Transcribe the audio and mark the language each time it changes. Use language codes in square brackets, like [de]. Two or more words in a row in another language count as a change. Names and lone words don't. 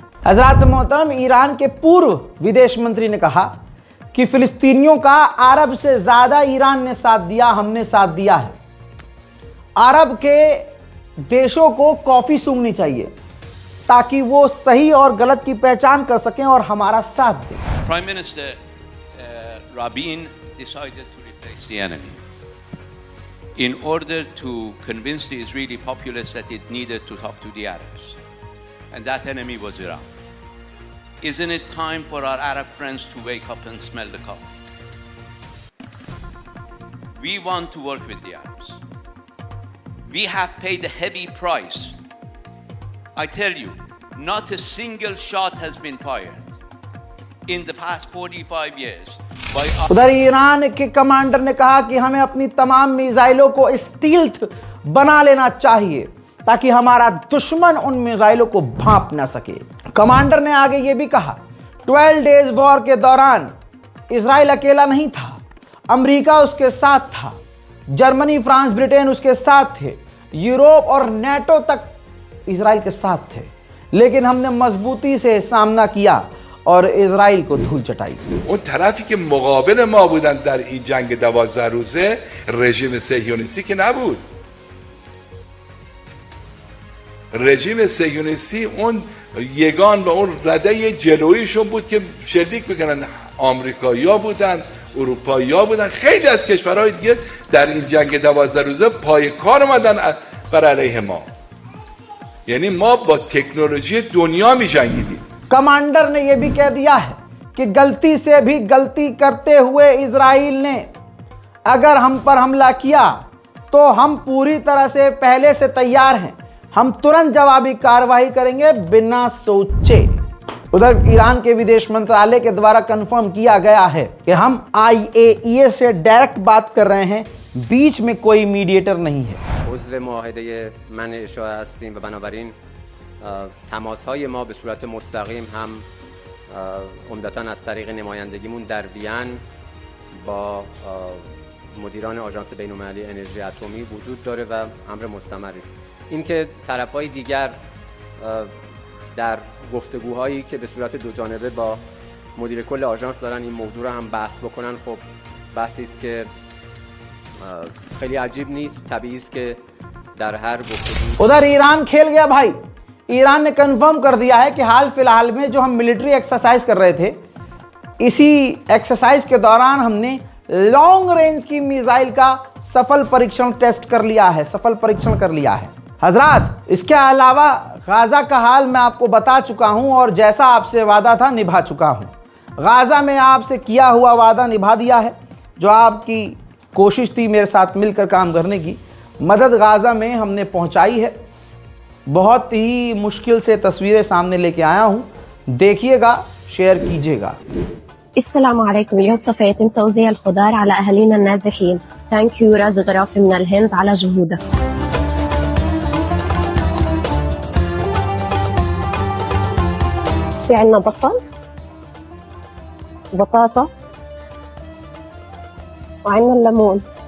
[hi] हजरात मोहतरम, ईरान के पूर्व विदेश मंत्री ने कहा कि फिलिस्तीनियों का अरब से ज्यादा ईरान ने साथ दिया, हमने साथ दिया है। अरब के देशों को कॉफी सूंघनी चाहिए ताकि वो सही और गलत की पहचान कर सकें और हमारा साथ दें। [en] Prime Minister Rabin decided to replace the enemy in order to convince the Israeli populace that it needed to talk to the Arabs, and that enemy was Iran. Isn't it time for our Arab friends to wake up and smell the coffee? We want to work with the Arabs. We have paid a heavy price. I tell you, not a single shot has been fired in the past 45 years. [hi] उधर ईरान के कमांडर ने कहा कि हमें अपनी तमाम मिसाइलों को स्टील्थ बना लेना चाहिए ताकि हमारा दुश्मन उन मिसाइलों को भांप ना सके। कमांडर ने आगे ये भी कहा, 12 [en] days war [hi] के दौरान इजराइल अकेला नहीं था, अमेरिका उसके साथ था, जर्मनी, फ्रांस, ब्रिटेन उसके साथ थे, यूरोप और नेटो तक इजराइल के साथ थे, लेकिन हमने मजबूती से सामना किया और इजराइल को धूल चटाई। [fa] اون طرفی که مقابل ما بودن در این جنگ 12 روزه رژیم صهیونیستی که نبود. رژیم صهیونیستی اون یگان و اون رده جلویشون بود که شلیک بکنن. آمریکایی‌ها بودن، اروپایی‌ها بودن، خیلی از کشورهای دیگه در این جنگ 12 روزه پای کار اومدن بر علیه ما. یعنی ما با تکنولوژی دنیا می جنگیدیم. [hi] कमांडर ने यह भी कह दिया है कि गलती से भी गलती करते हुए इजराइल ने अगर हम पर हमला किया तो हम पूरी तरह से पहले से तैयार हैं, हम तुरंत जवाबी कार्रवाई करेंगे बिना सोचे। उधर ईरान के विदेश मंत्रालय के द्वारा कंफर्म किया गया है कि हम IAEA से डायरेक्ट बात कर रहे हैं, बीच में कोई मीडिएटर नहीं है। [fa] عضو معاهده منع اشاعه هستیم و بنابراین تماس‌های ما به صورت مستقیم هم عمدتاً از طریق نمایندگیمون در وین با مدیران آژانس بین‌المللی انرژی اتمی وجود داره و امر مستمری است. اینکه طرف‌های دیگر در گفتگوهایی که به صورت دو جانبه با مدیر کل آژانس دارن این موضوع رو هم بحث بکنن، خب بحثی است که خیلی عجیب نیست، طبیعی است که در هر گفتگو [hi] उधर ईरान खेल गया भाई। ईरान ने कंफर्म कर दिया है कि हाल फिलहाल में जो हम [en] military exercise [hi] कर रहे थे, इसी एक्सरसाइज के दौरान हमने [en] long range [hi] की मिसाइल का सफल परीक्षण टेस्ट कर लिया है, सफल परीक्षण कर लिया है। हजरात, इसके अलावा गाजा का हाल मैं आपको बता चुका हूं और जैसा आपसे वादा था निभा चुका हूं। गाजा में आपसे किया हुआ वादा निभा दिया है। जो आपकी कोशिश थी मेरे साथ मिलकर काम करने की, मदद गाजा में हमने पहुंचाई है। बहुत ही मुश्किल से तस्वीरें सामने लेके आया हूं, देखिएगा, शेयर कीजिएगा। [ar] السلام عليكم. اليوم سوف يتم توزيع الخضار على أهالينا النازحين. [en] thank you [ar] رازق غرافي من الهند على جهودك. في عنا بصل، بطاطا، وعنا الليمون.